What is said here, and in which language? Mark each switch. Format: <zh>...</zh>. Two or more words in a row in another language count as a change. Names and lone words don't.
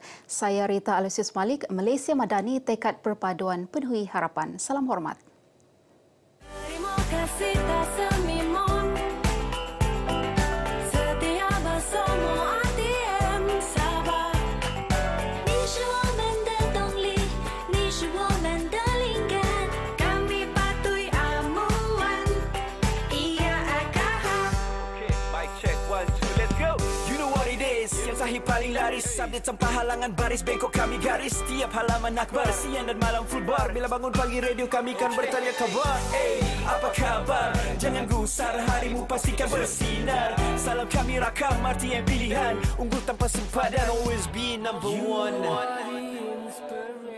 <ms>Saya Rita Alusius Malik, Malaysia Madani, tekad perpaduan penuhi harapan. Salam hormat. Terima kasih tak semimon. Setia bersama ATM Sabah.</ms> <zh>Ni 是我们的动力，你是我们的灵感。</zh> <ms>Kami patuhi amuan. Ia akan yang sahih paling laris, update tanpa halangan baris, bengkok kami garis setiap halaman akhbar, siang dan malam full bar, bila bangun pagi radio kami kan bertanya kabar. Apa kabar? Jangan gusar, harimu pastikan bersinar. Salam kami rakam, arti yang pilihan, unggul tanpa sempadan,</ms> <en>always be number one.</en>